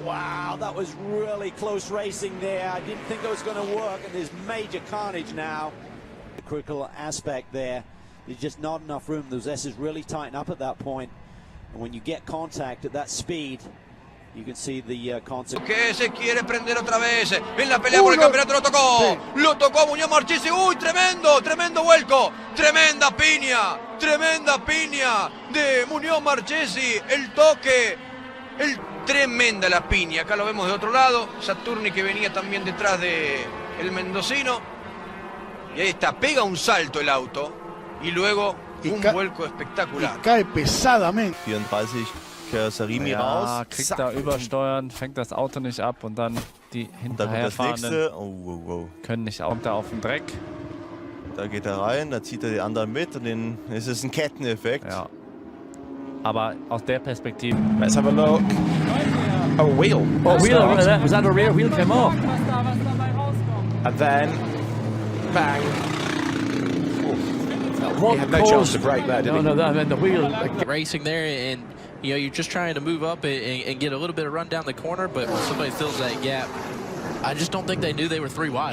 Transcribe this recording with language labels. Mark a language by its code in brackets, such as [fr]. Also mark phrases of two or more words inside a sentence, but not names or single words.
[en] Wow, that was really close racing there. I didn't think it was going to work, and there's major carnage now. The critical aspect there is just not enough room. Those S's really tighten up at that point, and when you get contact at that speed, you can see the consequence. [es] Que se quiere prender otra vez en la pelea por el campeonato, lo tocó Muñoz Marchesi. Uy, tremendo vuelco, tremenda piña de Muñoz Marchesi, el toque, tremenda la piña. Acá lo vemos de otro lado, Saturni que venía también detrás de el mendocino, y ahí está, pega un salto el auto y luego un vuelco espectacular. Cae pesadamente. [de] 34 Karosserie raus. Kriegt da übersteuern, fängt das Auto nicht ab und dann die hinterherfahrenden können nicht auch da auf den Dreck. Da geht er rein, da zieht er die anderen mit und dann ist es ein Ketteneffekt. Ja. Aber aus der Perspektive. [en] Let's have a look. Oh, wheel. Oh, wheel. Was that a rear wheel came off? And then, bang. He had no chance to brake there, did he? No, I mean the wheel. Racing there, and you know you're just trying to move up and get a little bit of run down the corner, but when somebody fills that gap, I just don't think they knew they were 3 wide.